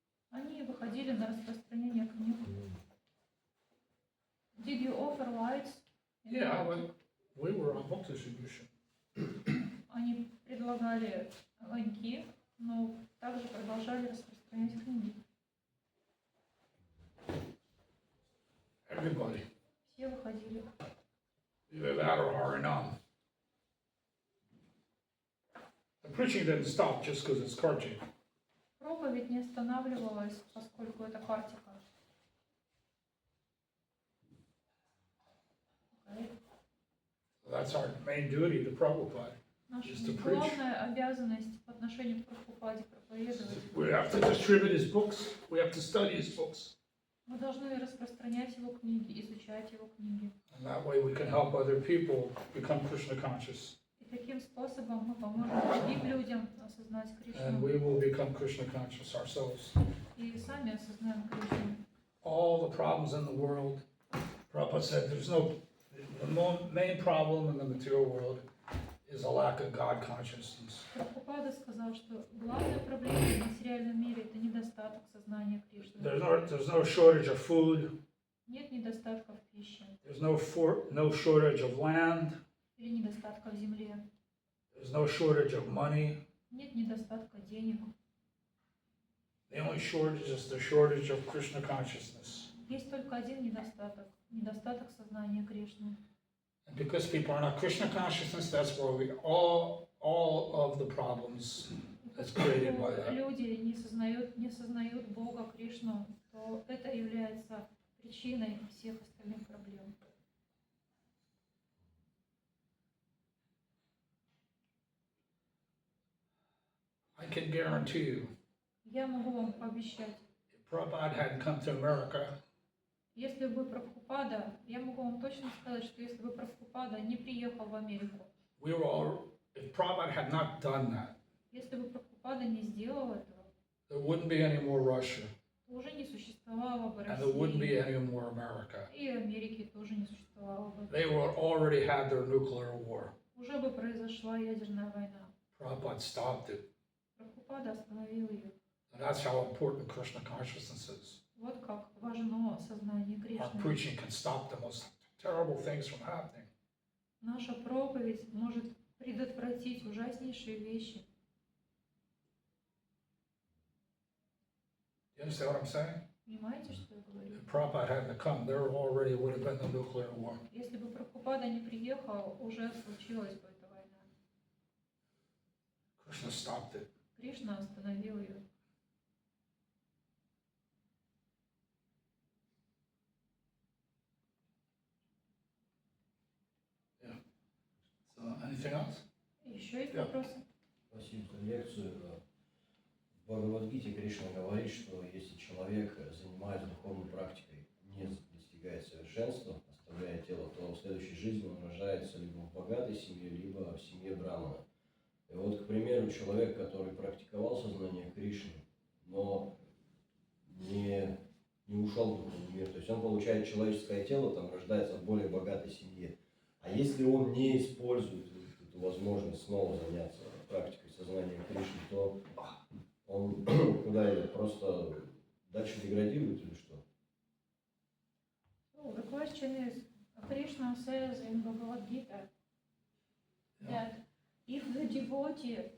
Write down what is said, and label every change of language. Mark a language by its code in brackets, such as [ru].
[ru] Они выходили на распространение книг. [en] Did you offer lights? Yeah, we were on book distribution. [ru] Они предлагали огоньки, но также продолжали распространять книги. [en] Everybody. [ru] Все выходили. [en] Either that or Harinam. The preaching didn't stop just because it's Kartik. [ru] Проповедь не останавливалась, поскольку это Картика. [en] Okay. That's our main duty to Prabhupada. [ru] Наша [en] Just to preach. [ru] главная обязанность по отношению к Прабхупаде проповедовать. [en] We have to distribute his books. We have to study his books. [ru] Мы должны распространять его книги, изучать его книги. [en] And that way we can help other people become Krishna conscious. [ru] И таким способом мы поможем другим людям осознать [en] And [ru] Кришну. [en] we will become Krishna conscious ourselves. [ru] И сами осознаем Кришну. [en] All the problems in the world, Prabhupada said the main problem in the material world is a lack of God consciousness. [ru] Прабхупада сказал, что главная проблема в материальном мире – это недостаток сознания Кришны. [en] There's no shortage of food. [ru] Нет недостатка в пище [en] There's no shortage of land. [ru] или недостатка в земле. [en] There's no shortage of money. [ru] Нет недостатка денег. [en] The only shortage is the shortage of Krishna consciousness. [ru] Есть только один недостаток – недостаток сознания Кришны. [en] And because people are not Krishna consciousness, that's where all of the problems is created by that. [ru] Люди не сознают Бога, Кришну, то это является причиной всех остальных проблем. [en] I can guarantee you, [ru] Я могу вам пообещать, [en] if Prabhupada hadn't come to America, [ru] если бы Прабхупада, я могу вам точно сказать, что если бы Прабхупада не приехал в Америку, [en] if Prabhupada had not done that, [ru] если бы Прабхупада не сделал этого, [en] there wouldn't be any more Russia, [ru] то уже не существовало бы [en] and there wouldn't be [ru] России, [en] any more America. [ru] и Америки тоже не существовало бы. [en] They would already had their nuclear war. [ru] Уже бы произошла ядерная война. [en] Prabhupada stopped it. [ru] Прабхупада остановил ее. [en] And that's how important Krishna consciousness is. [ru] Вот как важно сознание [en] Our [ru] Кришны. [en] preaching can stop the most terrible things from happening. [ru] Наша проповедь может предотвратить ужаснейшие вещи. [en] You understand what I'm saying? [ru] Понимаете, что я говорю? [en] If Prabhupada hadn't come, there already would have been the nuclear war. [ru] Если бы Прабхупада не приехал, уже случилась бы эта война. [en] Krishna stopped it. [ru] Кришна остановил ее. [en] So, anything else? [ru] Еще есть Да. вопросы? Спасибо за лекцию. В Бхагавад-гите Кришна говорит, что если человек, занимаясь духовной практикой, не достигает совершенства, оставляя тело, то в следующей жизни он рождается либо в богатой семье, либо в семье брамана. И вот, к примеру, человек, который практиковал сознание Кришны, но не не ушел в духовный мир. То есть он получает человеческое тело, там рождается в более богатой семье. А если он не использует эту возможность снова заняться практикой сознания Кришны, то он куда идет? Просто дальше деградирует или что? [en] So the question is, Krishna says in Bhagavad Gita that if the devotee